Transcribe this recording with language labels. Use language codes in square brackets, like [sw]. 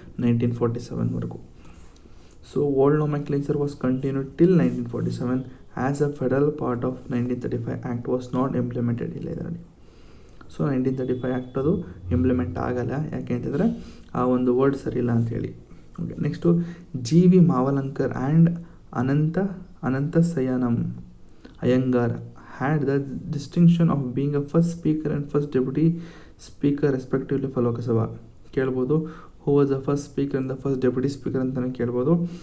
[en] 1947. So old nomenclature was continued till 1947 as a federal part of 1935 act was not implemented. [kn] ಇಲ್ಲ ಇದರಲ್ಲಿ. So 1935 act ಅದು implement ಆಗಲ್ಲ. ಯಾಕೆ ಅಂತಂದರೆ ಆ ಒಂದು ವರ್ಡ್ ಸರಿ ಇಲ್ಲ ಅಂಥೇಳಿ. [en] Okay, next GV Mavalankar and Ananthasayanam Ayyangar had the distinction of being a first speaker and first deputy speaker respectively for Lok Sabha. [kn] ಕೇಳ್ಬೋದು [en] who was the first speaker and the first deputy speaker [kn] ಅಂತಲೇ ಕೇಳ್ಬೋದು.